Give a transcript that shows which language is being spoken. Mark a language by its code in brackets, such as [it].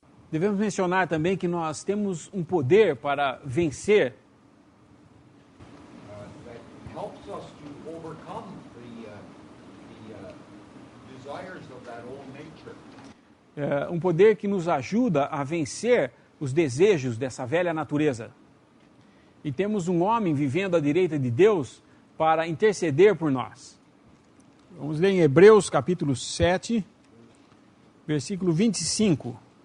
[pt] Devemos mencionar também que nós temos um poder para vencer [en] That helps us to overcome the desires of that old nature. [pt] um poder que nos ajuda a vencer os desejos dessa velha natureza. E temos um homem vivendo à direita de Deus para interceder por nós. Vamos ler em Hebreus capítulo 7, versículo 25.